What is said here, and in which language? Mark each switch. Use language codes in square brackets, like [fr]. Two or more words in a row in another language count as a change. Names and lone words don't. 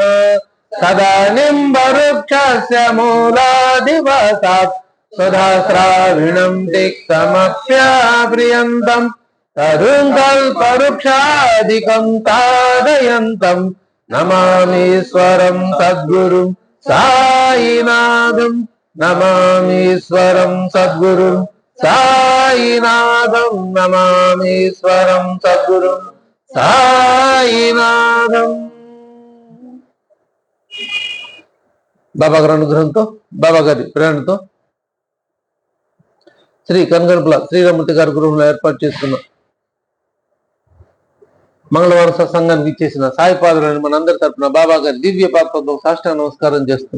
[sa] सदानिम्बवृक्षस्य मूलाधिवासात् सुधाश्राविणं तिक्तमप्याप्रियन्तं तरुं कल्पवृक्षादिकं ताडयन्तं नमामीश्वरं सद्गुरुं साईनाथं नमामीश्वरं सद्गुरुं साईनाथं नमामीश्वरं सद्गुरुं साईनाथं। [te] బాబా గారి అనుగ్రహంతో బాబా గారి ప్రేరణతో శ్రీ కనగనపల శ్రీరామూర్తి గారి గృహంలో ఏర్పాటు చేసుకున్న మంగళవారం సత్సంగానికి ఇచ్చేసిన సాయిపాదులని మనందరి తరపున బాబా గారి దివ్య పాత్రతో సాష్టాంగ నమస్కారం చేస్తుంది.